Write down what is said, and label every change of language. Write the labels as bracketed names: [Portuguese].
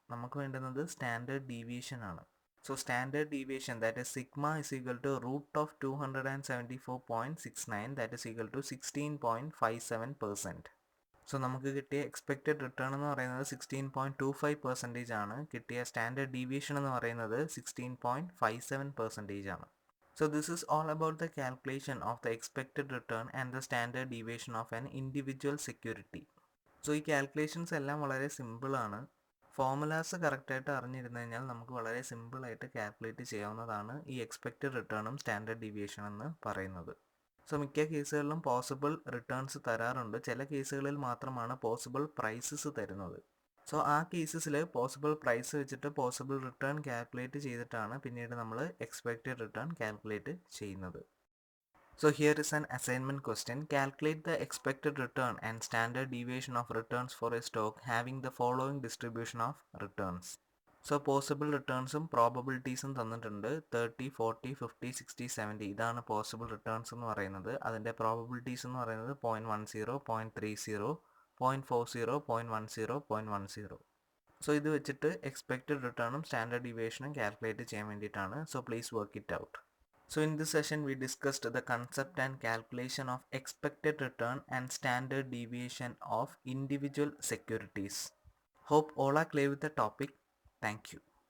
[Malayalam] നമുക്ക് വേണ്ടുന്നത് standard deviation ആണ്. [English] So standard deviation that is sigma is equal to root of 274.69 that is equal to 16.57%. [Malayalam] So നമുക്ക് കിട്ടിയ expected return എന്ന് പറയുന്നത് 16.25% ആണ്. കിട്ടിയ സ്റ്റാൻഡേർഡ് ഡീവിയേഷൻ എന്ന് പറയുന്നത് 16.57% ആണ്. [English] So this is all about the calculation of the expected return and the standard deviation of an individual security. [Malayalam] So ഈ കാൽക്കുലേഷൻസ് എല്ലാം വളരെ സിമ്പിൾ ആണ്. ഫോർമുലാസ് കറക്റ്റായിട്ട് അറിഞ്ഞിരുന്നു കഴിഞ്ഞാൽ നമുക്ക് വളരെ സിമ്പിളായിട്ട് കാൽക്കുലേറ്റ് ചെയ്യാവുന്നതാണ് ഈ എക്സ്പെക്റ്റഡ് റിട്ടേണും സ്റ്റാൻഡേർഡ് ഡീവിയേഷൻ എന്ന് പറയുന്നത്. സോ മിക്ക കേസുകളിലും പോസിബിൾ റിട്ടേൺസ് തരാറുണ്ട്. ചില കേസുകളിൽ മാത്രമാണ് പോസിബിൾ പ്രൈസസ് തരുന്നത്. സോ ആ കേസസിൽ പോസിബിൾ പ്രൈസ് വെച്ചിട്ട് പോസിബിൾ റിട്ടേൺ കാൽക്കുലേറ്റ് ചെയ്തിട്ടാണ് പിന്നീട് നമ്മൾ എക്സ്പെക്റ്റഡ് റിട്ടേൺ കാൽക്കുലേറ്റ് ചെയ്യുന്നത്. [English] So here is an assignment question. Calculate the expected return and standard deviation of returns for a stock having the following distribution of returns. [Malayalam] So possible റിട്ടേൺസും പ്രോബബിലിറ്റീസും തന്നിട്ടുണ്ട്. 30, 40, 50, 60, 70 ഇതാണ് possible returns എന്ന് പറയുന്നത്. അതിൻ്റെ probabilities എന്ന് പറയുന്നത് 0.10, 0.30, 0.40, 0.10, 0.10. So ഇത് വെച്ചിട്ട് എക്സ്പെക്റ്റഡ് റിട്ടേണും സ്റ്റാൻഡേർഡ് ഡീവിയേഷനും കാൽക്കുലേറ്റ് ചെയ്യാൻ വേണ്ടിയിട്ടാണ്. [English] So please work it out. So in this session we discussed the concept and calculation of expected return and standard deviation of individual securities. Hope all are clear with the topic. Thank you.